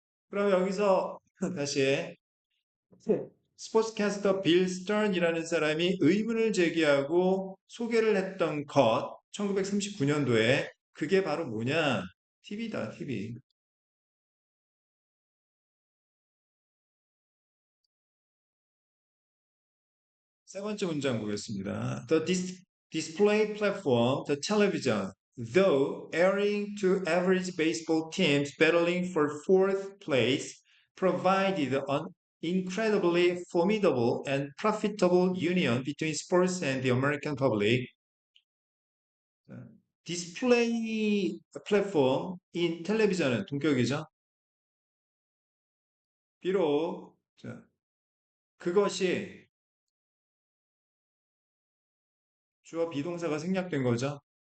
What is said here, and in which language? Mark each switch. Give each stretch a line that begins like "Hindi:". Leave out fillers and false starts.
Korean: 그럼 여기서 다시 스포츠캐스터 빌 스턴이라는 사람이 의문을 제기하고 소개를 했던 것, 1939년도에 그게 바로 뭐냐? TV다, TV. 세 번째 문장 보겠습니다.
English: display platform, the television, though airing to average baseball teams battling for fourth place, provided an incredibly formidable and profitable union between sports and the American public.
Korean: 디스플레이 플랫폼 인 텔레비전은 동격이죠. 비록 그것이 주어 비동사가 생략된 거죠.